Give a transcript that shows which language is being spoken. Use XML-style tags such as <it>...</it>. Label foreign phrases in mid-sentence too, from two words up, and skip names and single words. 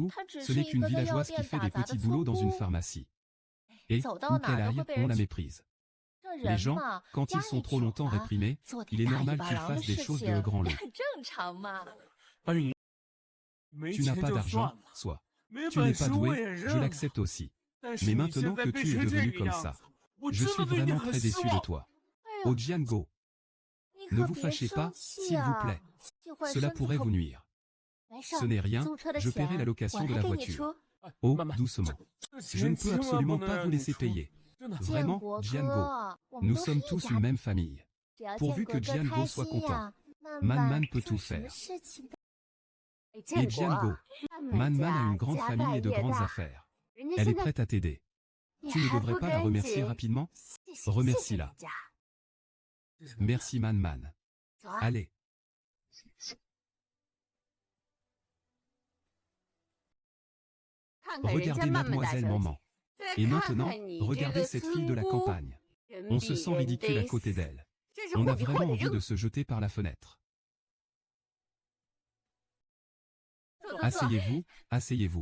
<fr>Ce n'est qu'une villageoise qui fait des petits boulots dans une pharmacie. Et, où qu'elle aille, on la méprise. Les gens, quand ils sont trop longtemps réprimés, il est normal qu'ils fassent des choses de grand lot.</fr> <zh>正常嘛。白云，没</zh> <fr>Tu n'as</fr> <zh>钱</zh> <fr>pas</fr> <zh>就算</zh> <fr>d'argent,</fr> <zh>了，</zh> <fr>soit.</fr> <zh>没</zh> <fr>Tu n'es</fr> <zh>本事</zh> <fr>pas</fr> <zh>我</zh> <fr>doué,</fr> <zh>也</zh> <fr>je</fr> <zh>认了。</zh> <fr>l'accepte aussi.</fr> <zh>但是</zh> <fr>Mais</fr> <zh>你</zh> <fr>maintenant</fr> <zh>现</zh> <fr>que</fr> <zh>在</zh> <fr>tu</fr> <zh>变</zh> <fr>es</fr> <zh>成这</zh> <fr>devenu</fr> <zh>个</zh> <fr>comme</fr> <zh>样</zh> <fr>ça,</fr> <zh>子，我</zh> <fr>je</fr> <zh>真</zh> <fr>suis</fr> <zh>的对你</zh> <fr>vraiment</fr> <zh>很</zh> <fr>très</fr> <zh>失</zh> <fr>déçu de</fr> <zh>望。</zh> <fr>toi.</fr> <zh>哎</zh> <fr>Oh</fr> <zh>呦，</zh> <fr>Django,</fr> <zh>你</zh> <fr>ne</fr> <zh>可</zh> <fr>vous</fr> <zh>别</zh> <fr>fâchez</fr> <zh>生</zh> <fr>pas,</fr> <zh>气</zh> <fr>s'il vous</fr> <zh>啊！</zh> <fr>plaît.</fr> <zh>这会儿</zh> <fr>Cela</fr> <zh>身子</zh> <fr>pourrait</fr> <zh>可</zh> <fr>vous nuire.</fr> <zh>没事</zh> <fr>Ce n'est rien,</fr> <zh>租车的</zh> <fr>je paierai la</fr> <zh>钱</zh> <fr>location</fr> <zh>我</zh> <fr>de</fr> <zh>来</zh> <fr>la</fr> <zh>给你</zh> <fr>voiture.</fr> <zh>出。</zh> <fr>Oh,</fr> <zh>慢慢，</zh> <fr>doucement.</fr> <zh>这</zh> <fr>Je ne</fr> <zh>钱</zh> <fr>peux</fr> <zh>千万</zh> <fr>absolument</fr> <zh>不能</zh> <fr>pas</fr> <zh>让</zh> <fr>vous</fr> <zh>你</zh> <fr>laisser</fr> <zh>出，</zh> <fr>payer.</fr> <zh>真的。建</zh> <fr>Vraiment,</fr> <zh>国</zh> <fr>Django.</fr> <zh>哥，我们</zh> <fr>Nous</fr> <zh>都是</zh> <fr>sommes</fr> <zh>一</zh> <fr>tous</fr> <zh>家</zh> <fr>une même famille.</fr> <zh>只要</zh> <fr>Pourvu</fr> <zh>建</zh> <fr>que</fr> <zh>国哥</zh> <fr>Django</fr> <zh>开</zh> <fr>soit</fr> <zh>心</zh> <fr>content.</fr> <zh>呀，</zh> <fr>Man</fr> <zh>慢</zh> <fr>Man peut</fr> <zh>做</zh> <fr>tout</fr> <zh>什么</zh> <fr>faire.</fr> <zh>事情都。哎，</zh> <fr>Et</fr> <zh>建国，</zh> <fr>Django,</fr> <zh>他们</zh> <fr>Man Man a</fr> <zh>家</zh> <fr>une grande</fr> <zh>家</zh> <fr>famille</fr> <zh>大</zh> <fr>et de</fr> <zh>业</zh> <fr>grandes</fr> <zh>大，</zh> <fr>affaires.</fr> <zh>人家</zh> <fr>Elle</fr> <zh>现</zh> <fr>est</fr> <zh>在</zh> <fr>prête à t'aider.</fr> <zh>你</zh> <fr>Tu ne</fr> <zh>还</zh> <fr>devrais</fr> <zh>不</zh> <fr>pas la</fr> <zh>赶</zh> <fr>remercier</fr> <zh>紧</zh> <fr>rapidement?</fr> <zh>谢谢</zh> <fr>Remercie-la.</fr> <zh>人家。</zh> <fr>Merci Man Man.</fr> <zh>走啊！</zh> <fr>Allez. Regardez mademoiselle Maman. Et maintenant, regardez cette fille de la campagne. On se sent ridicule à côté d'elle. On a vraiment envie de se jeter par la fenêtre. Asseyez-vous, asseyez-vous.</fr>